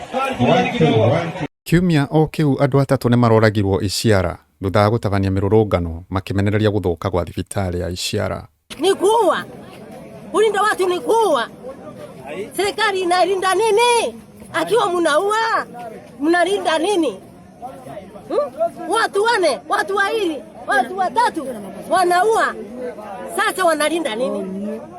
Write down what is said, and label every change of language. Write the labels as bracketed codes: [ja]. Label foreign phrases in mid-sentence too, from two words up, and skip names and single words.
[sw] Tulieni kidogo. [ki] Kiumia o kiu andũ atatũ nĩ maroragirwo Isiara thutha wa gũtabania mĩrũrũngano makimenereria gũthũka gwa thibitarĩ ya Isiara. [sw] Ni kuua. Kulinda watu ni kuua. Serikali inalinda nini? Akiwa mnaua, mnalinda nini? Watu wane, watu wawili, watu watatu wanaua. Sasa wanalinda nini?